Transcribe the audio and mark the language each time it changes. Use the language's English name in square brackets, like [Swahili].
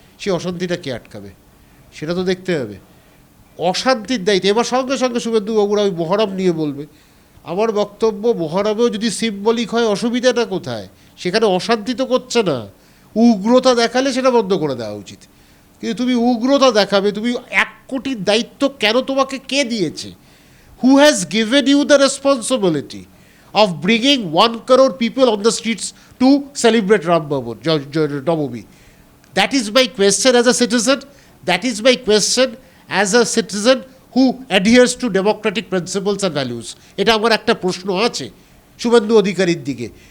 [Bangla] সেই অশান্তিটা কে আটকাবে সেটা তো দেখতে হবে। অশান্তির দায়িত্ব এবার সঙ্গে সঙ্গে শুভেন্দুবাবুরা ওই মহরম নিয়ে বলবে। আমার বক্তব্য, মহরমেও যদি সিম্বলিক হয় অসুবিধাটা কোথায়? সেখানে অশান্তি তো করছে না, উগ্রতা দেখালে সেটা বন্ধ করে দেওয়া উচিত। কিন্তু তুমি উগ্রতা দেখাবে, তুমি 1 কোটির দায়িত্ব কেন, তোমাকে কে দিয়েছে? [English] Who has given you the responsibility of bringing 1 crore people on the streets to celebrate Ram Navami? That is my question as a citizen. That is my question as a citizen who adheres to democratic principles and values. [Bangla] এটা আমার একটা প্রশ্ন আছে শুভেন্দু অধিকারীর দিকে।